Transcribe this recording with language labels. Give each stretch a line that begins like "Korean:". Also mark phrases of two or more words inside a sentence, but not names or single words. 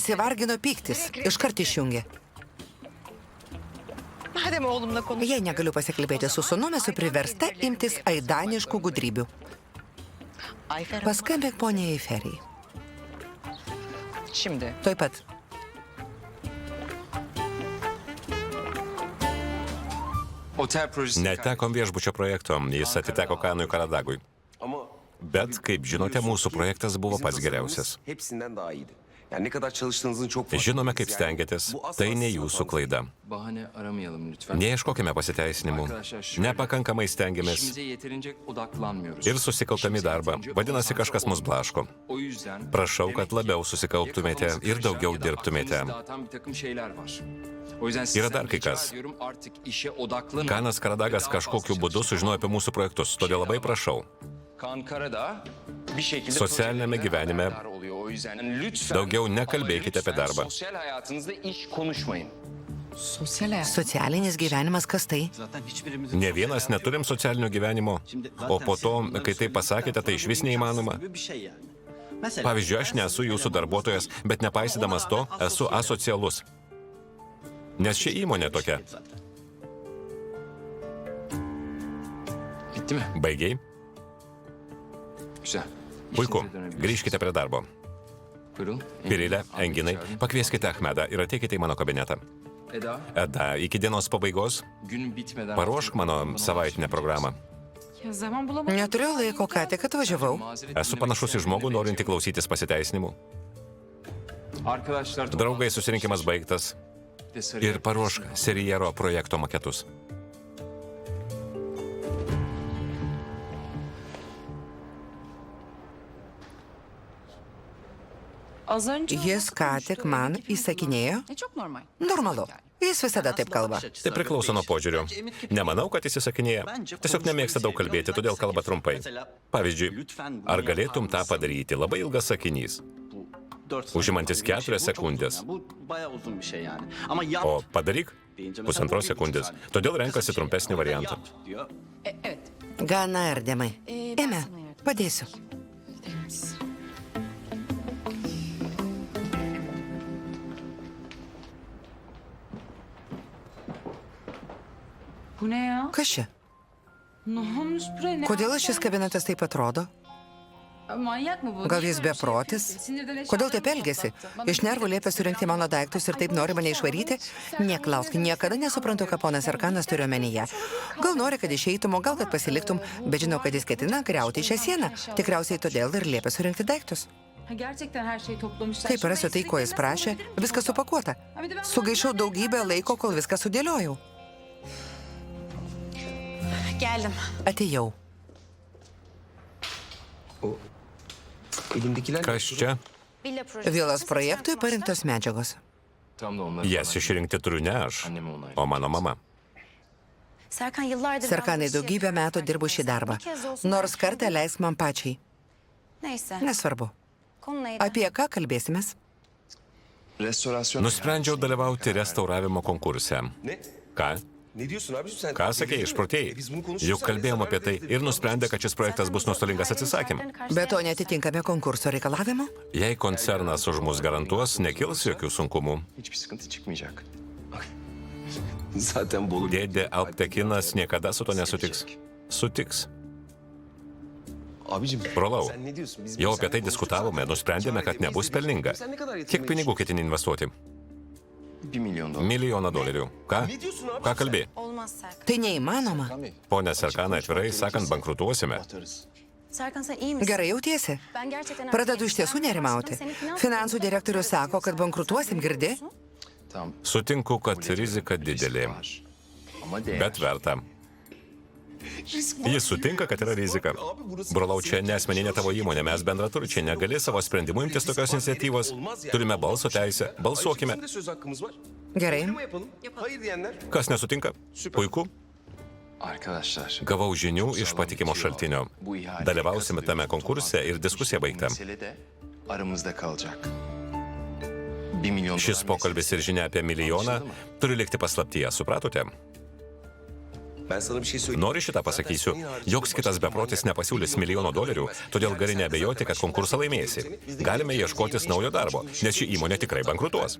Lithuanian: Jis net nesivargino pyktis. Iškart išjungė. Jei negaliu pasikalbėti su sūnumi, esu priversta imtis aidaniškų gudrybių. Paskambėk poniai Eiferijai.
Turkish: Şimdi.
Lithuanian: Tuoj pat.
Turkish: Otel projesi...
Lithuanian: Netekom viešbučio projekto, jis atiteko Kanui Karadagui. Bet, kaip žinote, mūsų projektas buvo pats geriausias. Žinome, kaip stengiatės, tai ne jūsų klaida.
Turkish: Bahane aramayalım lütfen.
Lithuanian: Neieškokime pasiteisinimų. Nepakankamai stengiamės
Turkish: İşimize yeterince odaklanmıyoruz.
Lithuanian: ir susikauptami darbą. Vadinasi, kažkas mus blaško.
Turkish: O yüzden...
Lithuanian: Prašau, kad labiau susikauptumėte ir daugiau dirbtumėte.
Turkish: Dağıtan bir takım şeyler var. O yüzden
Lithuanian: Yra
Turkish: sizden
Lithuanian: dar kai
Turkish: rica
Lithuanian: kas.
Turkish: ediyorum, artık işe odaklanın.
Lithuanian: Kanas Karadagas kažkokiu būdu sužinojo apie mūsų projektus, todėl labai prašau.
Turkish: Kaan Karadağ bir şekilde
Lithuanian: Socialiniame gyvenime
Turkish: haberdar oluyor. O yüzden lütfen
Lithuanian: daugiau nekalbėkite apie
Turkish: lütfen
Lithuanian: darbą.
Turkish: Sosyal hayatınızda iş konuşmayın. Sosyal hayat.
Lithuanian: Socialinis gyvenimas, kas tai?
Turkish: Zaten hiçbirimiz...
Lithuanian: Ne vienas neturim socialinio gyvenimo, o po to, kai tai pasakėte, tai išvis neįmanoma.
Turkish: Gibi bir şey yani. Mesela...
Lithuanian: Pavyzdžiui, aš nesu jūsų darbuotojas, bet nepaisydamas to, esu asocialus. Nes ši įmonė tokia.
Turkish: Bitti mi?
Lithuanian: Baigiai?
Turkish: Güzel.
Lithuanian: Puiku.
Turkish: İşinize dönebiliriz.
Lithuanian: Grįžkite prie darbo.
Turkish: Buyurun.
Lithuanian: Pirilė, Enginai, pakvieskite Achmedą ir ateikite į mano kabinetą. Eda, Eda, iki dienos pabaigos
Turkish: gün bitmeden...
Lithuanian: paruošk mano savaitinę programą.
Turkish: Ya zaman bulamadım.
Lithuanian: Neturiu laiko, ką tik atvažiavau. Esu panašus į žmogų, norintį klausytis pasiteisinimų.
Turkish: Arkadaşlar...
Lithuanian: Draugai, susirinkimas baigtas. Ir paruošk Seriero projekto maketus.
Turkish: Az önce...
Lithuanian: Jis ką tik man įsakinėjo.
Turkish: Çok normal.
Lithuanian: Normalu. Jis visada taip kalba. Tai priklauso nuo požiūrio. Nemanau, kad jis įsakinėja. Tiesiog nemėgsta daug kalbėti, todėl kalba trumpai. Pavyzdžiui, ar galėtum tą padaryti? Labai ilgas sakinys. Užimantis 4 sekundės.
Turkish: Bu bayağı uzun bir şey yani. Ama yap
Lithuanian: O padaryk
Turkish: deyince mesela
Lithuanian: pusantros
Turkish: bu
Lithuanian: sekundės.
Turkish: bilgisayar-
Lithuanian: Todėl renkasi trumpesnį variantą.
Turkish: Yap diyor. Evet.
Lithuanian: Gana erdemai. Ėmė, padėsiu.
Turkish: Bu ne ya?
Lithuanian: Kas čia?
Turkish: Ne olmuş buraya? Ne
Lithuanian: Kodėl
Turkish: yapacağım?
Lithuanian: šis kabinetas taip atrodo?
Turkish: Manyak mı bu?
Lithuanian: Gal
Turkish: Niye
Lithuanian: jis
Turkish: böyle bir şey
Lithuanian: beprotis?
Turkish: yapıyorsun? Sinirden eşyalarımı
Lithuanian: Kodėl taip elgesi?
Turkish: toplattı. Bana
Lithuanian: Iš nervų liepia surinkti mano daiktus ir taip nori mane išvaryti? Neklausk, niekada nesuprantu, ką ponas Arkanas turi omenyje. Gal nori, kad išeitum, o gal kad pasiliktum, bet žinau, kad jis ketina griauti šią sieną. Tikriausiai todėl ir liepia surinkti daiktus.
Turkish: Ha, gerçekten her şeyi toplamışlar.
Lithuanian: Kaip rasiu tai, ko jis prašė, viskas supakuota. Sugaišau daugybę laiko, kol viską sudėliojau.
Turkish: Geldim.
Lithuanian: Atėjau. Kas čia?
Turkish: Villa projesi.
Lithuanian: Vilos projektui parinktos medžiagos.
Turkish: Tam da onları...
Lithuanian: Jas išrinkti turiu ne aš,
Turkish: Anneme onay.
Lithuanian: o mano mama.
Turkish: Serkan yıllardır...
Lithuanian: Serkanai, daugybę metų dirbu šį darbą. Nors kartą leisk man pačiai.
Turkish: Neyse.
Lithuanian: Nesvarbu.
Turkish: Konu neydi?
Lithuanian: Apie ką kalbėsimės?
Turkish: Restorasyon...
Lithuanian: Nusprendžiau dalyvauti restauravimo konkurse. Ką? Ką sakei, išprotėjai? Juk kalbėjom apie tai ir nusprendė, kad šis projektas bus nuostolingas atsisakymui. Be to netitinkame konkurso reikalavimų? Jei koncernas už mus garantuos, nekils jokių sunkumų.
Turkish: Hiçbir sıkıntı çıkmayacak.
Lithuanian: Dėdė Alptekinas niekada su to nesutiks. Sutiks. Brolau, jau apie tai diskutavome, nusprendėme, kad nebus pelninga. Kiek pinigų ketini investuoti?
Turkish: $1 milyon.
Lithuanian: $1 milijonų. Ką? Ką kalbė?
Turkish: Olmaz Serkan.
Lithuanian: Tai neįmanoma. Pone Serkanai, atvirai sakant, bankrutuosime.
Turkish: Serkan sen iyi misin?
Lithuanian: Gerai jautiesi?
Turkish: Ben gerçekten...
Lithuanian: Pradedu iš tiesų nerimauti. Finansų direktorius sako, kad bankrutuosim, girdi?
Turkish: Tamam.
Lithuanian: Sutinku, kad rizika didelė,
Turkish: Ama değer.
Lithuanian: bet verta. Jis sutinka, kad yra rizika. Brolau, čia nesmeninė tavo įmonė, mes bendraturčiai, negali savo sprendimų imtis tokios iniciatyvos. Turime balso teisę, balsuokime. Gerai. Kas nesutinka? Puiku.
Turkish: Arkadaşlar.
Lithuanian: Gavau žinių iš patikimo šaltinio. Dalyvausime tame konkurse ir diskusija baigta.
Turkish: Mesele de aramızda kalacak. $1 milyon.
Lithuanian: Šis pokalbis ir žinia apie milijoną turi likti paslaptyje, supratote? Nori šitą pasakysiu, joks kitas beprotis nepasiūlys $1 000 000, todėl gali neabejoti, kad konkursą laimėsi. Galime ieškotis naujo darbo, nes ši įmonė tikrai bankrutuos.